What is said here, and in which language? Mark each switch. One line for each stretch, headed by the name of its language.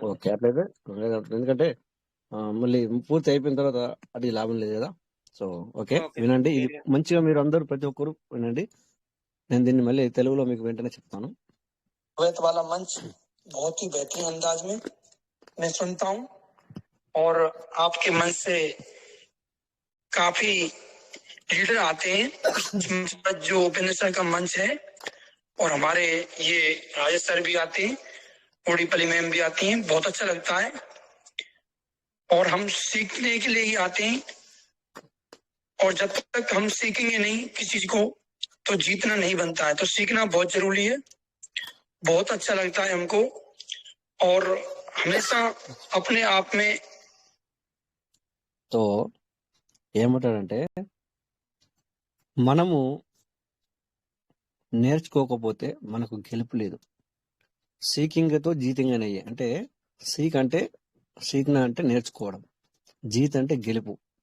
Telugu: Okay, అట్లయితే ఎందుకంటే మళ్ళీ పూర్తి అయిపోయిన తర్వాత అది లాభం లేదు కదా. సో ఓకే ఓకే వినండి, ఇది క్లియర్ గా మంచిగా మీరు అందరూ ప్రతి ఒక్కరు వినండి. నేను దీన్ని మళ్ళీ తెలుగులో మీకు వెంటనే చెప్తాను.
Hindi: अद्वैत वाला मंच बहुत ही बेहतरीन अंदाज में मैं सुनता हूँ और आपके मंच से काफी लीडर आते हैं। इस मंच पर जो ओपनेश्वर का मंच है और हमारे ये राजेश सर भी आते हैं, ओडीपली मैम भी आती हैं, बहुत अच्छा लगता है और हम सीखने के लिए ही आते हैं और जब तक हम सीखेंगे नहीं किसी चीज को तो जीतना नहीं बनता है, तो सीखना बहुत जरूरी है। बहुत अच्छा लगता है हमको और हमेशा अपने आप में
Telugu: సో ఏమంటాడంటే మనము నేర్చుకోకపోతే మనకు గెలుపు లేదు. సీకింగ్తో జీతింగ్ అని అయ్యే అంటే సీక్న అంటే నేర్చుకోవడం, జీత్ అంటే గెలుపు.